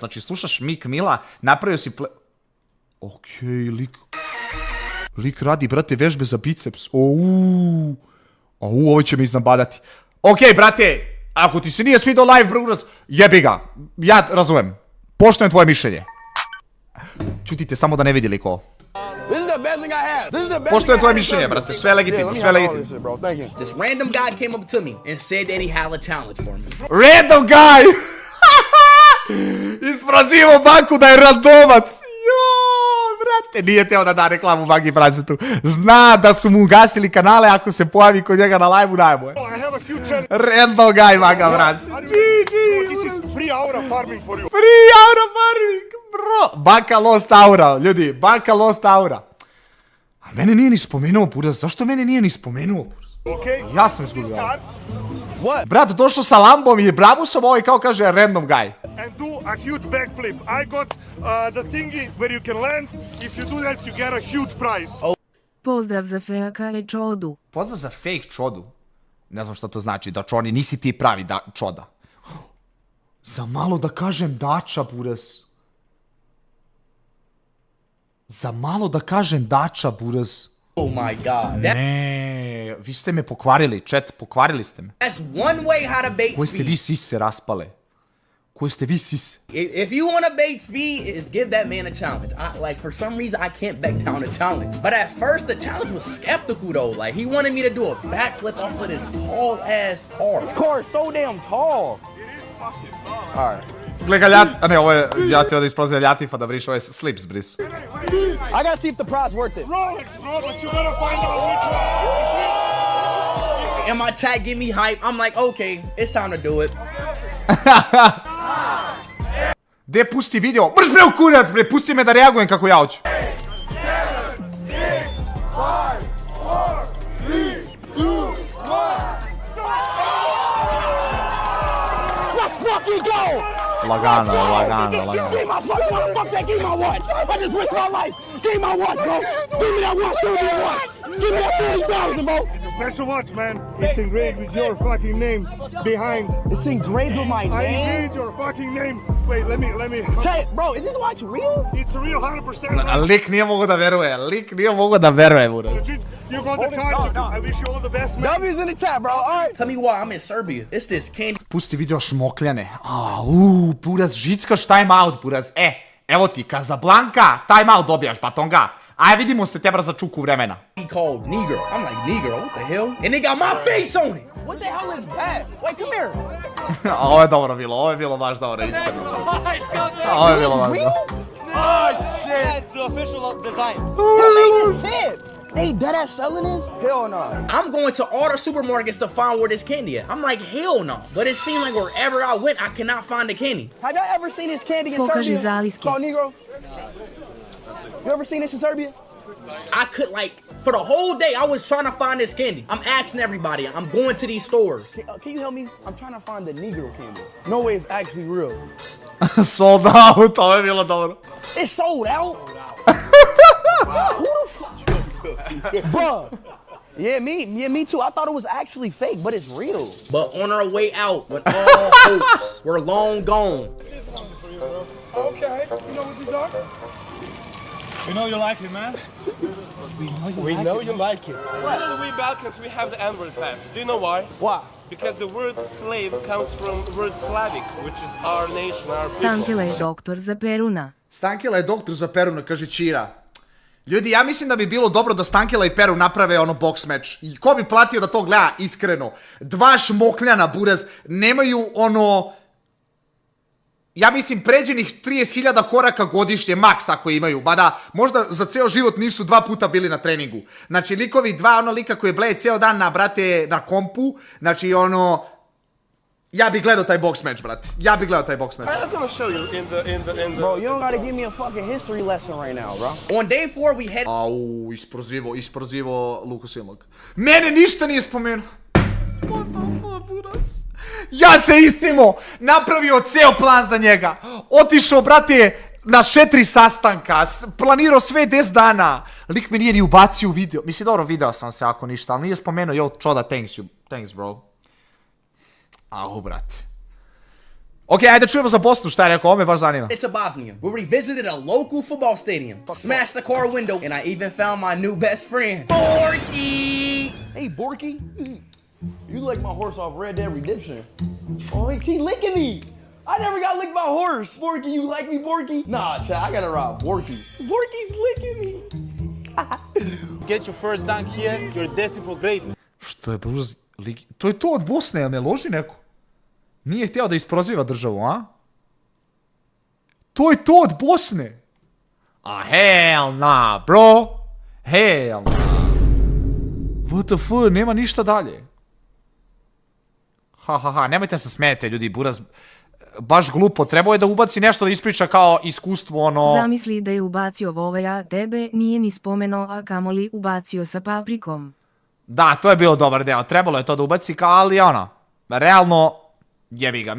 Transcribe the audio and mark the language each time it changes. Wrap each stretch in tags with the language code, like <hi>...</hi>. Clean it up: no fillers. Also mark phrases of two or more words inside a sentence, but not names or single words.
<sr>Znači, slušaš Mik Mila, napravio si Okej, lik radi, brate, vežbe za biceps. Ovo će me iznabadati. Okej, brate, ako ti se nije svidao live, Buras, jebi ga. Ja razumem. Poštujem tvoje mišljenje. Čutite, samo da ne vidi liko.</sr> <en>this is the best thing I have. This is the best</en> <sr>Poštujem</sr> <en>thing I</en> <sr>tvoje</sr> <en>have.</en> <sr>mišljenje, brate, sve legitimno, sve legitimno.</sr> <en>Shit, bro. Thank you. This random guy came up to me and said that he had a challenge for me. Random guy!</en> <sr>Isprozivao banku da je randomac. Brate, nije teo da da reklamu Banki Prazetu. Zna da su mu ugasili kanale ako se pojavi kod njega na live-u najbolje.</sr> <en>I have a huge challenge. Random guy, Banka Prazetu. This is free aura farming for you. Free aura farming, bro. Banka Lost Aura,</en> <sr>ljudi, Banka Lost Aura. A mene nije ni spomenuo, Buras, zašto mene nije ni spomenuo? Okay? Ja sam izgubio. What? Brat, došao sa Lambom i Brabusom, ovaj kao kaže</sr> <en>random guy. And do a huge backflip. I got the thingy where you can land. If you do that, you get a huge prize.</en> <sr>Pozdrav za Feaka i Čodu. Pozdrav za fake čodu. Ne znam šta to znači, da čoni, nisi ti pravi čoda. Za malo da kažem dača, Buras. Za malo da kažem dača, Buras.</sr> <en>Oh my god.</en> <sr>Ne, vi ste me pokvarili, chat, pokvarili ste me.</sr> <en>That's one way how to bait</en> <sr>Koje ste vi</sr> <en>speed.</en> <sr>sise raspale? Koje ste vi sise?</sr> <en>If you want to bait speed, is give that man a challenge. Like, for some reason, I can't back down a challenge. But at first, the challenge was skeptical, though. Like, he wanted me to do a backflip off of this tall-ass car. This car is so damn tall. It is fucking tall. All right.</en> <sr>Gledaj, a ne, ovo je, ja ti ovdje isprozio Ljatifa da briš, ovo je slips bris.</sr> <en>I gotta see if the prize worth it. Rolex, bro, but you gotta find out which one. And my chat give me hype. I'm like, okay, it's time to do it.</en> <sr>Gdje pusti video? Brž bre u kurac bre, pusti me da reagujem kako ja hoću.</sr> <en>Let's fucking go!</en> <sr>Lagano,</sr> <en>Give my fuck that, give my watch! I just risked my life! Give my watch, bro! Give me that watch, give me that watch! Give me that 40,000, bro! It's a special watch, man. It's engraved with your fucking name behind. It's engraved with my I name? engraved your fucking name. Wait, let me. Chat, bro, is this watch real? It's a real 100%.</en> <sr>Lik nije mogo da veruje, Buras.</sr> <en>Legit. You got the card. I wish you all the best, man. W's in the chat, bro. All right. Tell me why I'm in Serbia. It's this candy</en> <sr>Pusti video šmokljane. Buras, žickaš</sr> <en>time out,</en> <sr>Buras. Evo ti, Casablanca,</sr> <en>time out</en> <sr>dobijaš, batonga. Aj, vidimo se tebra za čuku vremena.</sr> <en>called Negro. I'm like, Negro, what the hell? And they got my face on it. What the hell is that? Wait, come here.</en> <sr>Ovo je dobro bilo, ovo je bilo baš dobro, iskreno. Ovo je bilo baš dobro.</sr> <en>Oh, shit. That's the official design. That made this shit. They dead ass selling this? Hell no. I'm going to all the supermarkets to find where this candy at. I'm like, hell no. But it seemed like wherever I went, I cannot find the candy. Have y'all ever seen this candy in</en> <sr>Pokaži</sr> <en>Serbia?</en> <sr>zaliske.</sr> <en>Called Negro? You ever seen this in Serbia? I could, like, for the whole day, I was trying to find this candy. I'm asking everybody. I'm going to these stores. Can you help me? I'm trying to find the Negro candy. No way it's actually real. Sold out,</en> <sr>ovo je bilo dobro.</sr> <en>It's sold out? Who the fuck? Bruh. Yeah, me too. I thought it was actually fake, but it's real. But on our way out, when all hopes were long gone. Okay, you know what these are? We know you like it, man. We know you like it. When we Balkans, we have the N-word pass. Do you know why? Why? Because the word slave comes from the word Slavic, which is our nation, our people.</en> <sr>Stankila je doktor za Peruna. Stankila je doktor za Peruna, kaže Čira. Ljudi, ja mislim da bi bilo dobro da Stankela i Peru naprave ono</sr> <en>box match.</en> <sr>I ko bi platio da to gleda iskreno? Dva šmokljana, buraz, nemaju ono... Ja mislim pređenih 30.000 koraka godišnje, maks ako imaju. Mada, možda za ceo život nisu 2 puta bili na treningu. Znači, likovi dva, ono lika koji bleje ceo dan na kompu. Znači, ono... Ja bih gledao taj</sr> <en>box match,</en> <sr>brate. Ja bih gledao taj</sr> <en>box match. I'm gonna show you in the... Bro, you don't gotta give me a fucking history lesson right now, bro. On day 4, we had...</en> <sr>Au, isprozivo Luku Silnog. Mene ništa nije spomenuo.</sr> <en>What the fuck,</en> <sr>buraz? Ja se iscimo, napravio ceo plan za njega. Otišao, brate, na 4 sastanka, planirao sve 10 dana. Lik mi nije ni ubacio u video. Mislim, dobro, video sam se ako ništa, ali nije spomenuo, yo, čoda,</sr> <en>thanks, bro.</en> <sr>Au, brate. Ok, ajde čujemo za Bosnu, šta je rekao, ovo me baš zanima.</sr> <en>to Bosnia. We revisited a local football stadium, smashed the car window, and I even found my new best friend, Borky! Hey, Borky. You like my horse off Red Dead Redemption. Oh, he licking me. I never got licked by a horse. Borky, you like me, Borky? Nah, Chad, I gotta ride Borky. Borky's licking me. Get your first dunk here, you're destined for greatness.</en> <sr>Što je bruz... To je to od Bosne, jel ne loži neko? Nije htio da isproziva državu, a? To je to od Bosne!</sr> <en>A hell nah, bro! Hell nah. WTF,</en> <sr>nema ništa dalje. Nemojte se smijete, ljudi, buraz... Baš glupo, trebao je da ubaci nešto da ispriča kao iskustvo, ono... Zamisli da je ubacio Voveja, tebe nije ni spomenuo, a kamoli ubacio sa paprikom. Da, to je bilo dobar deo, trebalo je to da ubaci, ali ono, realno, jebi ga.</sr>